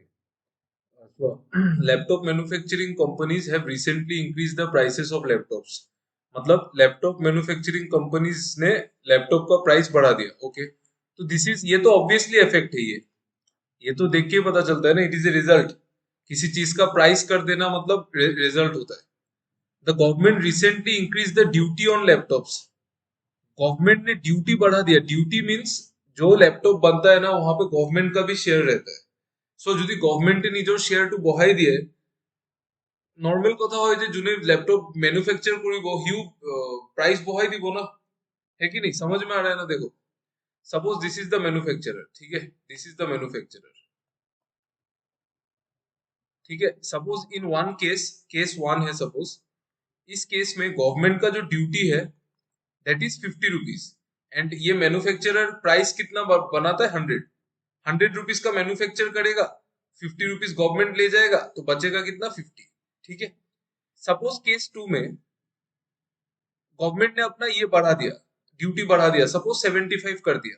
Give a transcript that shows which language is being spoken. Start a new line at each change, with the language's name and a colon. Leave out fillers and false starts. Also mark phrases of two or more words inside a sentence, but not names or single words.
English: so laptop manufacturing companies have recently increased the prices of laptops मतलब laptop manufacturing companies
Hindi: ने लैपटॉप का प्राइस बढ़ा दिया ओके तो
English: दिस
Hindi: इज ये तो
English: obviously effect
Hindi: है ये तो देख के ही पता चलता है ना
English: it is a result
Hindi: किसी चीज का प्राइस कर देना मतलब रिजल्ट होता है
English: the government recently increase the duty on laptops
Hindi: गवर्नमेंट ने ड्यूटी बढ़ा दिया
English: duty means
Hindi: जो लैपटॉप बनता है ना वहां पे गवर्नमेंट का भी शेयर रहता है
Assamese: সো যদি গভর্নমেন্টে নিজৰ শেয়াৰটো বঢ়াই দিয়ে নৰ্মেল কথা হয় যে যোনে ল্যাপটপ ম্যানুফ্যাকচার কৰিব হিউ প্ৰাইস বঢ়াই দিব না
Hindi: है कि नहीं समझ में आ रहा है ना देखो
English: suppose this is the manufacturer
Hindi: ठीक है
English: this is the manufacturer
Hindi: ठीक है
English: suppose in one case one
Hindi: है सपोज इस केस में गवर्नमेंट का जो ड्यूटी है
English: that is 50 rupees
Hindi: एंड ये
English: manufacturer price
Hindi: कितना बनाता है 100 रुपीज का मैन्युफैक्चर करेगा 50 रुपीज गवर्नमेंट ले जाएगा तो बचेगा कितना 50 ठीक है
English: suppose case two
Hindi: में गवर्नमेंट ने अपना ये बढ़ा दिया ड्यूटी बढ़ा दिया सपोज 75 कर दिया